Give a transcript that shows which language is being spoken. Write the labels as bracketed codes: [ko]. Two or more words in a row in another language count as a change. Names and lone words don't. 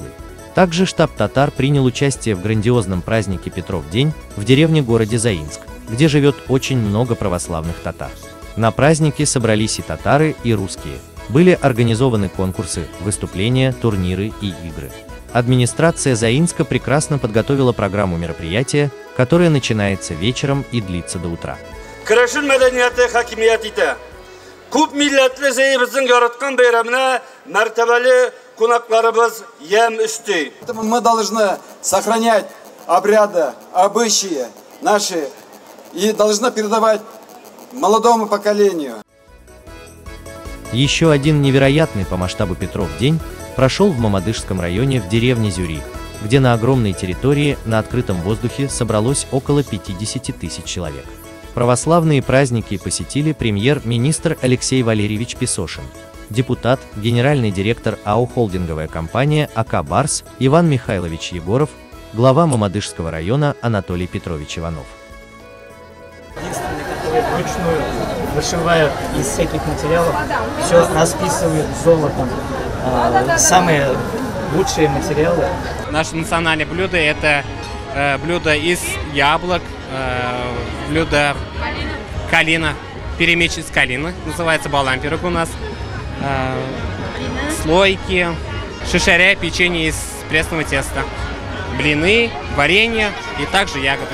[ru] Также штаб татар принял участие в грандиозном празднике Петров день в деревне-городе Заинск, где живет очень много православных татар. На празднике собрались и татары, и русские. Были организованы конкурсы, выступления, турниры и игры. Администрация Заинска прекрасно подготовила программу мероприятия, которая начинается вечером и длится до утра. [tt] Күп милләтле зәйебезнең яраткан бәйрәменә мәртәбәле кунакларыбыз ям өсти. [ru] Мы должны сохранять обряды, обычаи наши и должны передавать молодому поколению. Еще один невероятный по масштабу Петров день прошел в Мамадышском районе в деревне Зюри, где на огромной территории на открытом воздухе собралось около 50 тысяч человек. Православные праздники посетили премьер-министр Алексей Валерьевич Песошин, депутат, генеральный директор АО «Холдинговая компания АК «Барс» Иван Михайлович Егоров, глава Мамадышского района Анатолий Петрович Иванов. Единственный, который вручную вышивают из всяких материалов, все расписывают золотом. Самые лучшие материалы. Наше национальное блюдо – это блюдо из яблок, блюдо калина, перемеч из калины, называется балампирок у нас, слойки, шишаря, печенье из пресного теста, блины, варенье и также ягоды.